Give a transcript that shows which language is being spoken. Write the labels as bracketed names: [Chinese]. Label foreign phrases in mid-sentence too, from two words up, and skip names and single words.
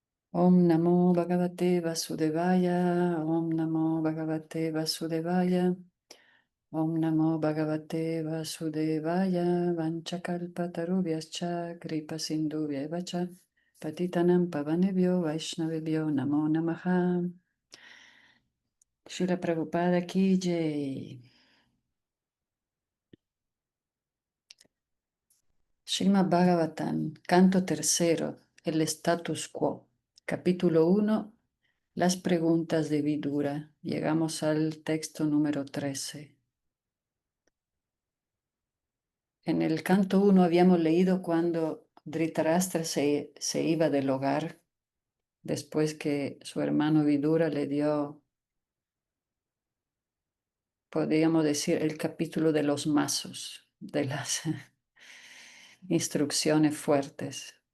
[Sanskrit] Om Namo Bhagavate Vasudevaya, Om Namo Bhagavate Vasudevaya, Om Namo Bhagavate Vasudevaya, Vanchakalpatarubhyascha, Kripa Sindhubhyacha, Patitanam Pavanebhyo, Vaishnavebhyo, Namo Namaha. [Hindi] Srila Prabhupada Ki Jai. [Spanish] Srimad Bhagavatam, canto tercero, el [Latin] status quo, [Spanish] capítulo 1, las preguntas de Vidura. Llegamos al texto número 13. En el canto 1 habíamos leído cuando Dhritarashtra se iba del hogar después que su hermano Vidura le dio, podríamos decir, el capítulo de los mazos, de las instrucciones fuertes,